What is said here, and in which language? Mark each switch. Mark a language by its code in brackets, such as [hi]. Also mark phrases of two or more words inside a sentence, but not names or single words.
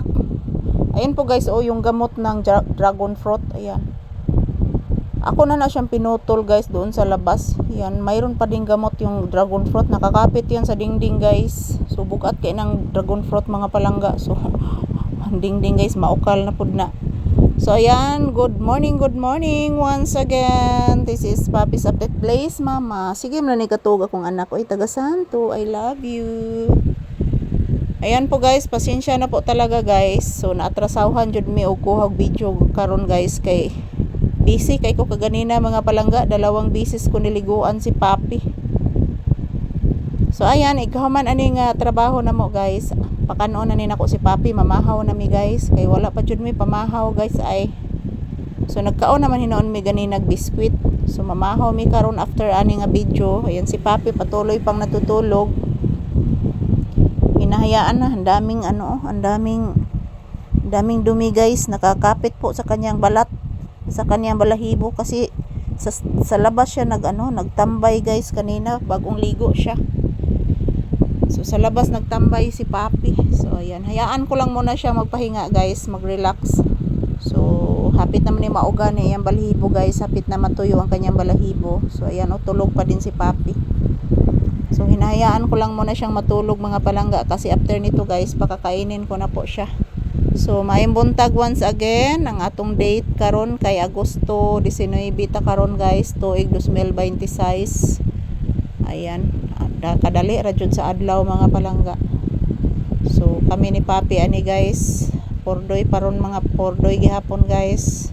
[tl] Ayan po guys, oh yung gamot ng [en] dragon fruit. [tl] Ayan. Ako na siyang pinutol guys doon sa labas. Yan, mayroon pa ding gamot yung [en] dragon fruit. [tl] Nakakapit yan sa dingding guys. [ceb] So bukat kay ng [en] dragon fruit [ceb] mga palangga. So dingding guys, maukal na pud na. So ayan, [en] good morning once again. This is Papi's Update Place, mama. [ceb] Sige mo na ni katog akong anak. Oy, taga Santo, [en] I love you. [tl] Ayan po guys, pasensya na po talaga guys. [ceb] So naatrasahan jud mi og kuhag video karon guys kay busy kay ko kaganina mga palangga, 2 bisis ko niliguan si Papi. So ayan, ikaw man ani nga trabaho na mo guys. Pakanon na ni nako si Papi, mamahaw na mi guys kay wala pa jud mi pamahaw guys ay. So nagkaon naman hinoon mi gani biskwit. So mamahaw mi karon after ani nga video. [tl] Ayan si Papi patuloy pang natutulog. Hinahayaan na, ang daming dumi guys, nakakapit po sa kanyang balat, sa kanyang balahibo kasi sa labas siya nagtambay guys kanina bagong ligo siya. So sa labas nagtambay si Papi. So ayan, hayaan ko lang muna siya magpahinga guys, mag-relax. [ceb] So hapit naman ni mauga ni ang balahibo guys, hapit na matuyo [tl] ang kanyang balahibo. So ayan, tulog pa din si Papi. So hinahayaan ko lang muna siyang matulog [ceb] mga palangga [tl] kasi after nito guys pakakainin ko na po siya. [ceb] So maayong buntag [en] once again [ceb] ang atong date karon kay Agosto 19 ta karon guys, tuig 2026. Ayan, kadali ra jud sa adlaw mga palangga. So kami ni Papi ani guys, pordoy paron mga pordoy gihapon guys.